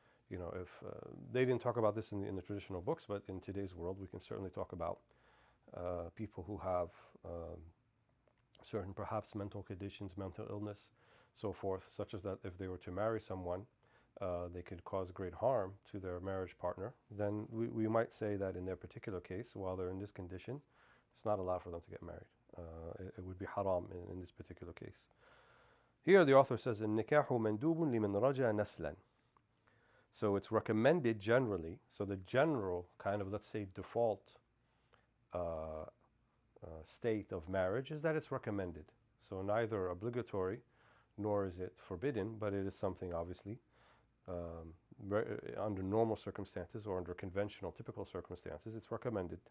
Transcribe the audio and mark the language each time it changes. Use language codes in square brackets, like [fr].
[en] If they didn't talk about this in the traditional books, but in today's world we can certainly talk about people who have certain perhaps mental conditions, mental illness, so forth, such as that if they were to marry someone, they could cause great harm to their marriage partner. Then we might say that in their particular case, while they're in this condition, it's not allowed for them to get married. It would be haram in this particular case. Here the author says, [ar] النكاح مندوب لمن رجا نسلا. [en] So it's recommended generally. So the general kind of, let's say, default state of marriage is that it's recommended. So neither obligatory nor is it forbidden, but it is something obviously under normal circumstances or under conventional, typical circumstances, it's recommended.